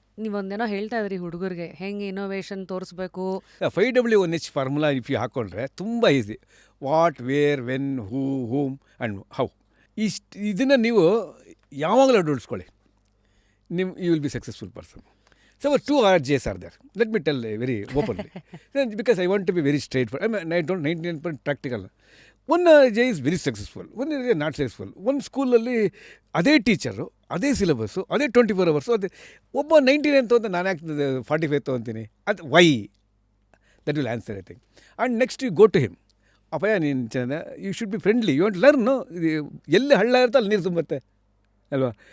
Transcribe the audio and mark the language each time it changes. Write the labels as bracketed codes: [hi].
[kn] ನೀವೊಂದೇನೋ ಹೇಳ್ತಾ ಇದ್ರಿ ಹುಡುಗರಿಗೆ ಹೆಂಗೆ ಇನೋವೇಷನ್ ತೋರಿಸ್ಬೇಕು. [en] 5W1H formula if you ಹಾಕ್ಕೊಂಡ್ರೆ ತುಂಬ easy. What, where, when, who, whom and how. [kn] ಇದನ್ನು ನೀವು ಯಾವಾಗಲೂ ಅಳವಡಿಸ್ಕೊಳ್ಳಿ, [en] You will be successful person. So 2 RJs are there. Let me tell very openly. Because I want to be very straightforward. I don't 99% practical. One RJ is very successful. One is not successful. [kn] One ಸ್ಕೂಲಲ್ಲಿ ಅದೇ teacher, ಅದೇ syllabus, ಅದೇ 24 hours. ಅದೇ ಒಬ್ಬ 99 ತೊಗೊಂಡು ನಾನು ಯಾಕೆ 45 ತೊಗೊತೀನಿ? ಅದು Y? [en] That will answer I think. And next you go to him. [kn] ಅಪ್ಪಯ್ಯ ನೀನು ಚೆನ್ನಾಗಿ, [en] You should be friendly, you want learn. [kn] ಎಲ್ಲಿ ಹಳ್ಳ ಇರುತ್ತೆ ಅಲ್ಲಿ ನೀರು ತುಂಬುತ್ತೆ ಅಲ್ವಾ?